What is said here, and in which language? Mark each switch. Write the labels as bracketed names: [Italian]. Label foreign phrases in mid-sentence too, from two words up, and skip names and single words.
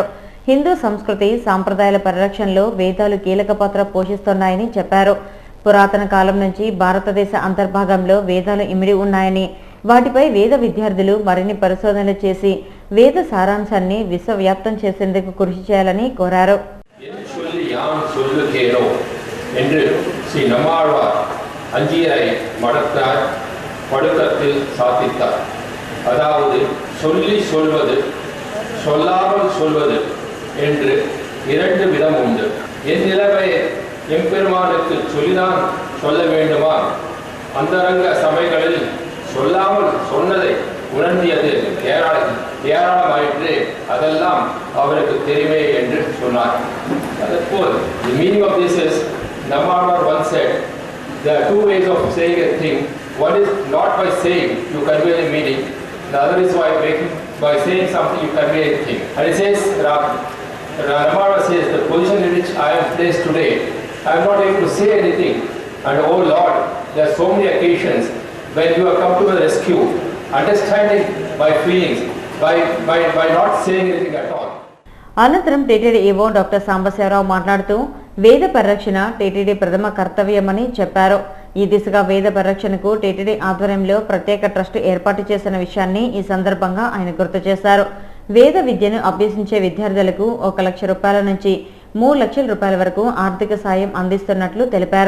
[Telugu] హిందూ సంస్కృతి సాంప్రదాయాల పరిరక్షణలో వేదాలు కీలక పాత్ర పోషిస్తున్నాయని చెప్పారు. పురాతన కాలం నుంచి భారతదేశ అంతర్భాగంలో వేదాలు ఇమిడి ఉన్నాయని, వాటిపై వేద విద్యార్థులు మరిన్ని పరిశోధనలు చేసి వేద సారాంశాన్ని విశ్వవ్యాప్తం చేసేందుకు కృషి చేయాలని కోరారు. [Tamil] அதாவது சொல்லி சொல்வது சொல்லாமல் சொல்வது என்று இரண்டு விதம் உண்டு. என் நிலைமை எம்பெருமானுக்கு சொல்லிதான் சொல்ல வேண்டுமா? அந்தரங்க சபைகளில் சொல்லாமல் சொன்னதை உணர்ந்தியது ஏராளமாயிற்று. அதெல்லாம் அவருக்கு தெரியுமே என்று சொன்னார். [English] அதுபோல் the meaning of this is, Nammalvar once said, there are two ways of saying a thing. One is not by saying you convey the meaning. The other is by saying something you convey a thing. And it says, Nammalvar says, the position in which I am placed today, I am not able to say anything. And oh Lord, there are so many occasions when you have come to the rescue, understanding my feelings by not saying anything at all. [Telugu] అనంతరం టీటీడీ ఈవో డాక్టర్ సాంబశివరావు మాట్లాడుతూ వేద పరిరక్షణ టీటీడీ ప్రథమ కర్తవ్యమని చెప్పారు. ఈ దిశగా వేద పరిరక్షణకు టీటీడీ ఆధ్వర్యంలో ప్రత్యేక ట్రస్ట్ ఏర్పాటు చేసిన విషయాన్ని ఈ సందర్భంగా ఆయన గుర్తు చేశారు. వేద విద్యను అభ్యసించే విద్యార్థులకు 1 లక్ష రూపాయల నుంచి 3 లక్షల రూపాయల వరకు ఆర్థిక సాయం అందిస్తున్నట్లు తెలిపారు.